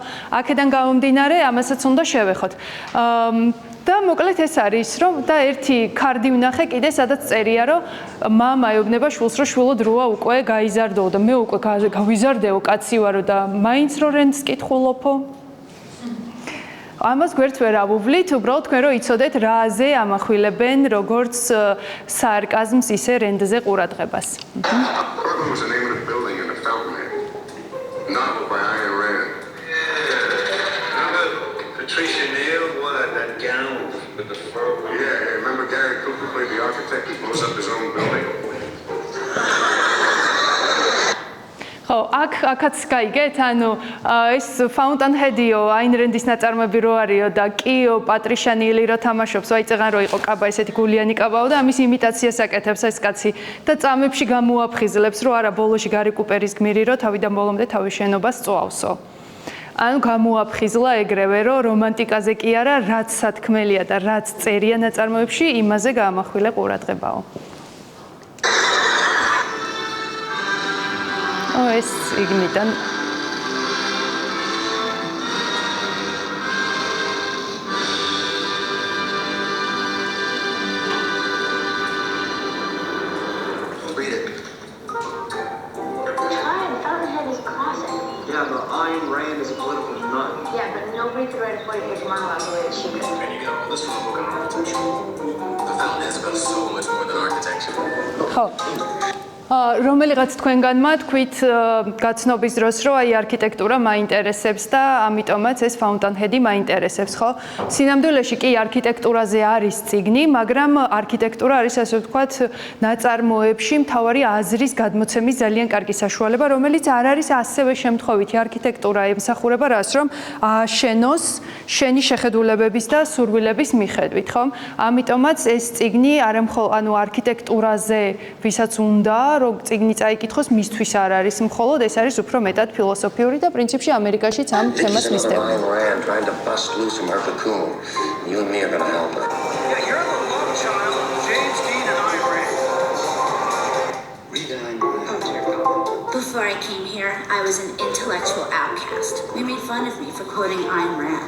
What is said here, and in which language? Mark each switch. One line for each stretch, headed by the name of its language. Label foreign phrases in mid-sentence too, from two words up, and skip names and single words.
Georgian: აქედან გამომდინარე, ამასაც უნდა შევეხოთ. და მოკლედ ეს არის, რომ და ერთი კარდი ვნახე კიდე, სადაც წერია, რომ მამა ეუბნება შვილს, რომ შვილო დროა უკვე გაიზარდოო და მე უკვე გავიზარდეო, კაცი ვარო და მაინც რო რენდს კითხულობო. ამას გვერდს ვერ ავუვლით, უბრალოდ თქვენ რო იცოდეთ, რაზე ამახვილებენ როგორც სარკაზმს, ისე რენდზე ყურადღებას.
English: What was the name of the building in The Fountainhead? Novel by Ayn Rand. Patricia Neal wore that gown with the fur. Yeah, remember Gary Cooper played the architect who blows up his own building?
Georgian: ხო, აქაც გაიგეთ, ანუ ეს Fountainhead-იო, Ayn Rand-ის ნაწარმოები რო არისო და კიო პატრიშა ნილი რო თამაშობს, ვაიწეღან რო იყო კაბა ესეთი გულიანი კაბაო და ამის იმიტაციას აკეთებს ეს კაცი და წამებში გამოაფხიზლებს, რომ არა ბოლოში Gary Cooper-ის გმირი რო თავიდან ბოლომდე თავის შენობას წვავსო. ანუ გამოაფხიზლა ეგრევე, რომ რომანტიკაზე კი არა, რაც სათქმელია და რაც წერია ნაწარმოებში, იმაზე გაამახვილე ყურადღებაო. ეს იგნიდან
English: Read it. Fine, Fountainhead is classic. Yeah, but Ayn Rand is a political nut. Yeah, but nobody could write a 40-page monologue the way that she could. And you get all this from a book on architecture. The Fountainhead's about so much more than architecture.
Georgian: ხო. რომელიღაც თქვენგანმა თქვით გაცნობის დროს, რომ აი არქიტექტურა მაინტერესებს და ამიტომაც ეს Fountainhead-ი მაინტერესებს, ხო? სინამდვილეში კი არქიტექტურაზე არის წიგნი, მაგრამ არქიტექტურა არის ასე ვთქვათ ნაწარმოებში მთავარი აზრის გადმოცემის ძალიან კარგი საშუალება, რომელიც არ არის ასევე შემთხვევითი არქიტექტურა ემსახურება რას, რომ ააშენოს შენი შეხედულებების და სურვილების მიხედვით, ხო? ამიტომაც ეს წიგნი ანუ არქიტექტურაზე ვისაც უნდა რომ წიგნი წაიკითხოს, მისთვის არ არის მხოლოდ, ეს არის უფრო მეტად ფილოსოფიური და პრინციპში ამერიკაშიც ამ თემას მისდევენ.
English: Ayn Rand trying to bust loose from her cocoon. You and me are going to help her. Yeah, you're the love child of James Dean and Ayn Rand. Read Ayn Rand. Before I came here, I was an intellectual outcast. We made fun of me for quoting Ayn Rand.